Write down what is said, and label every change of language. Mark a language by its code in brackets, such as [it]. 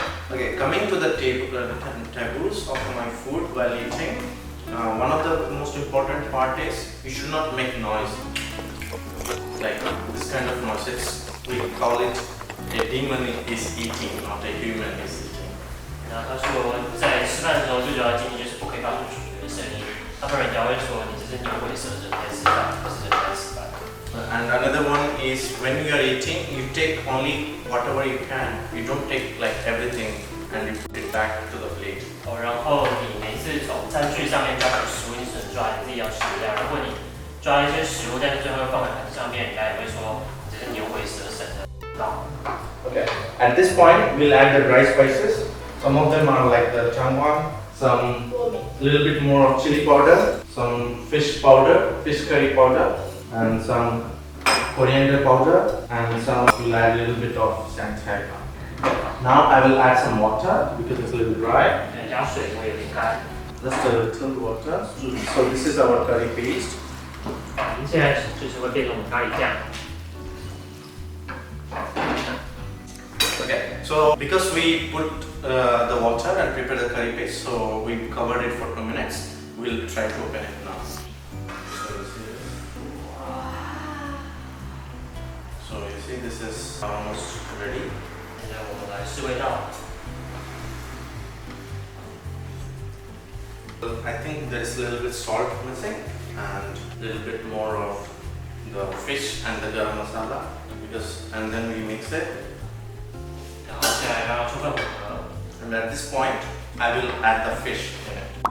[en] Okay, coming to the taboos of my food while eating. One of the most important part is you should not make noise. Like this kind of noise. We call it a demon is eating, not a human is eating. [zh] 然后他说，在吃饭的时候最主要的禁忌就是不可以发出咀嚼的声音，要不然人家会说你这是牛鬼蛇神在吃饭，不是人在吃饭。 [en] And another one is when you are eating, you take only whatever you can. You don't take like everything and you put it back to the plate. [zh] 然后你每次从餐具上面抓取食物，你只能抓你自己要吃的量。如果你抓一些食物，但是最后放在盘子上面，人家也会说你这是牛鬼蛇神的。 [en] Okay. At this point, we'll add the dry spices. Some of them are like the changwan, some little bit more of chili powder, some fish powder, fish curry powder, and some coriander powder, and some we'll add a little bit of shanghai. Now I will add some water because it's a little dry. [zh] 加水会有点干。 [en] Just a little water. So this is our curry paste. [zh] 现在就是会变成我们咖喱酱。 [en] Okay, so because we put the water and prepare the curry paste, so we covered it for 2 minutes. We'll try to open it now. So this is See, this is almost ready. [zh] 现在我们来试味道。 [en] I think there is a little bit salt missing and a little bit more of the fish and the garam masala and then we mix it. [zh] 然后再来让它充分混合。 [en] And at this point, I will add the fish in it.